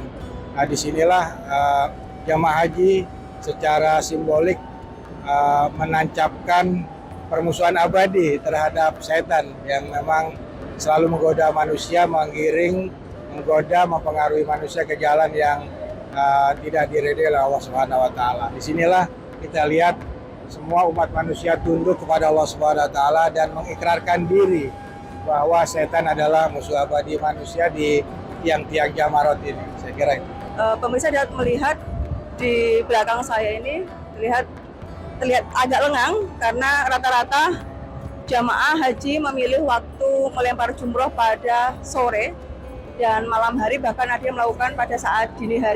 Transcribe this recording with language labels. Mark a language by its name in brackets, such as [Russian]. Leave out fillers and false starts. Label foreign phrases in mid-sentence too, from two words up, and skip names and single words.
[Indonesian] Nah, disinilah jamaah haji secara simbolik menancapkan permusuhan abadi terhadap setan yang memang selalu menggoda manusia, menggiring, menggoda, mempengaruhi manusia ke jalan yang tidak diridhoi oleh Allah [Arabic] Subhanahu wa taala. [Indonesian] Disinilah kita lihat semua umat manusia tunduk kepada Allah [Arabic] Subhanahu wa taala [Indonesian] dan mengikrarkan diri bahwa setan adalah musuh abadi manusia di tiang-tiang Jamarot ini. Saya kira itu. Pemirsa dapat melihat di belakang saya ini terlihat agak lengang karena rata-rata jamaah haji memilih waktu melempar jumroh pada sore dan malam hari, bahkan ada yang melakukan pada saat dini hari.